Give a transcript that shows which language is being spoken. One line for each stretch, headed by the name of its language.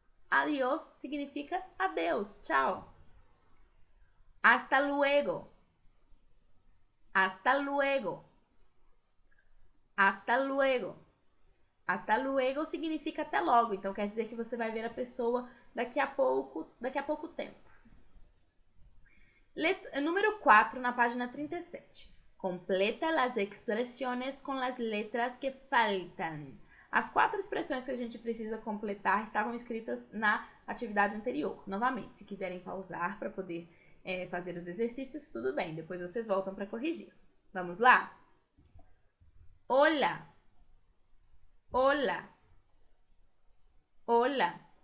Portuguese: Adiós significa adeus, tchau.
Spanish: Hasta luego. Hasta luego. Hasta luego.
Portuguese: Hasta luego significa até logo, então quer dizer que você vai ver a pessoa daqui a pouco tempo. Número 4, na página 37.
Spanish: Completa las expresiones con las letras que faltan.
Portuguese: As 4 expressões que a gente precisa completar estavam escritas na atividade anterior. Novamente, se quiserem pausar para poder fazer os exercícios, tudo bem. Depois vocês voltam para corrigir. Vamos lá?
Spanish: Hola. Hola. Hola.